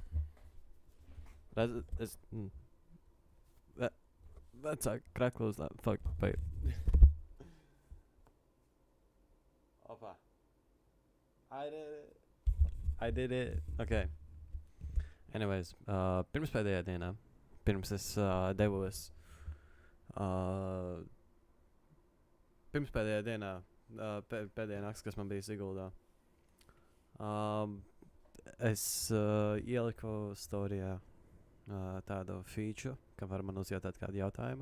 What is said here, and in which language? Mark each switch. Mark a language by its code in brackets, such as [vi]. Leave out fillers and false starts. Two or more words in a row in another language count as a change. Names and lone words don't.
[en] That's that's a crack close that fuck wait. Opa. I did it. I did it. Okay. Anyways, [lv] pirms pēdējā dienā, pirms es devos, pirms pēdējā dienā, pēdējā nakts, kas man bija Siguldā, es ieliku storijā tādu feature, ka var man uzjautāt kādu jautājumu.